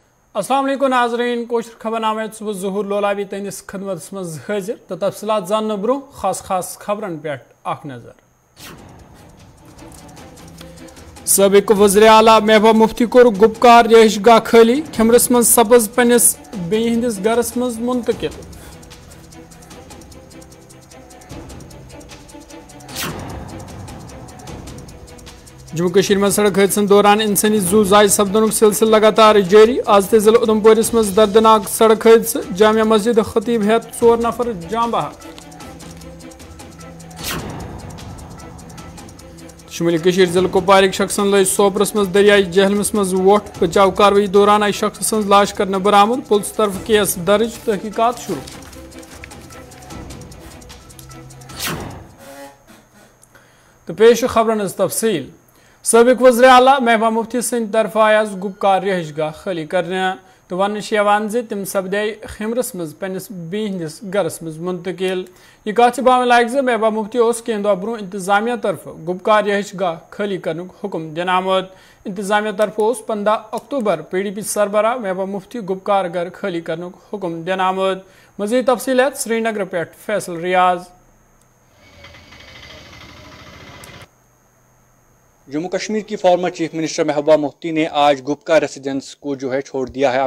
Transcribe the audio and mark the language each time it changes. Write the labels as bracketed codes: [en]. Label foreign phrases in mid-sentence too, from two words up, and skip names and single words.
[ks] अस्सलाम वालेकुम नाज़रीन, कोशर खबरनामे सुबह ज़हूर लोलाबी तुंदिस खिदमत मज हाजिर तो तफसीलात जानने ब्रो खास खबरन पे अख नजर। साबिक वज़ीर आला महबूबा मुफ्ती कोर गुपकार रिहाइशगाह खाली, खिमरस मज सब्ज पन्निस बेई हिंदिस गरस मज मुंतकिल। जम्मू कश्मीर में सड़क हादसन दौरान इंसानी जू जाय सपदन सिलसिल लगातार जारी। आज ते जिला उधमपुरस मज दर्दनाक सड़क हादसा, जामिया मस्जिद खतीब हेत 4 नफर जाम बहक। शुमाली कश्मीर जिला कुपवार शख्सन लज सोपरस मज दरियाई जहलमस मज वोट। बचाव कार्रवाई दौरान आई शख्स सज लाश करने बरामद। पुलिस तरफ केस दर्ज, तहकीकात शुरू। तो पेश खबरन तफसील। साबिक वज़ीर आला महबूबा मुफ्ती सिंध तरफ आज गुपकार रिहाइशगाह खाली करने तो वन तिम सपदे खिमरस मज पन्निस बी हंदिस गरस मज मुंतकिल। यह कत बावन लायक जे महबूबा मुफ्ती कह दह ब्रो इंतजामिया तरफ गुपकार रिहाइशगाह खाली करने हुक्म दिन आमद। इंतजामिया तरफ 15 अक्टूबर PDP सरबराह महबूबा मुफ्ती गुपकार घर खाली करने हुक्म दिन आमद। मज़ीद तफसीलात श्रीनगर पे फैसल रियाज। [ur] جموں کشمیر کی [en] former chief minister [ur] محبوبہ مفتی نے آج گپکا ریزیڈنس کو جو ہے چھوڑ دیا ہے.